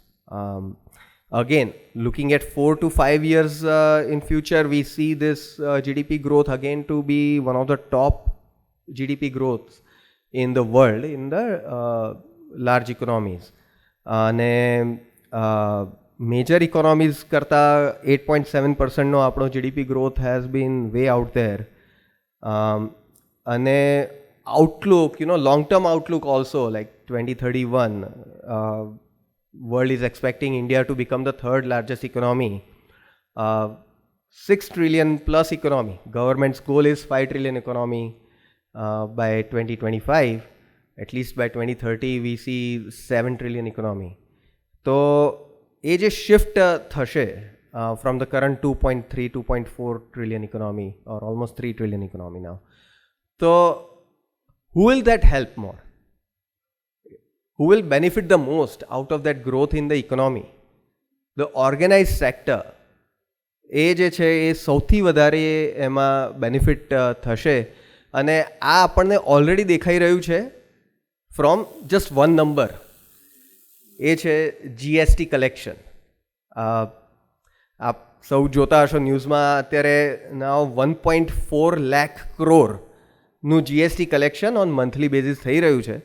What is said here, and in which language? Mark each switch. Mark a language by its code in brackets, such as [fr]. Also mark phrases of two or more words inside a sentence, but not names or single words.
[en] Again, looking at 4 to 5 years in future, we see this GDP growth again to be one of the top GDP growths in the world, in the large economies. અને major economies [gu] કરતાં 8.7%નો આપણો [en] GDP growth has been way out there. અને outlook, long-term outlook also, like 2031, world is expecting India to become the third largest economy. 6 trillion plus economy. Government's goal is 5 trillion economy by 2025. At least by 2030, we see 7 trillion economy. So, [hi] ये जो [en] shift थशे from the current 2.3, 2.4 trillion economy, or almost 3 trillion economy now. So, who will that help more? Who will benefit the most out of that growth in the economy? The organized sector. [gu] એ જે છે એ સૌથી વધારે એમાં બેનિફિટ થશે અને આ આપણને ઓલરેડી દેખાઈ રહ્યું છે [en] from just one number. [gu] એ છે GST કલેક્શન. આપ સૌ જોતા હશો ન્યૂઝમાં અત્યારે નાવ 1.4 લાખ કરોડનું GST કલેક્શન [en] on monthly basis [gu] થઈ રહ્યું છે.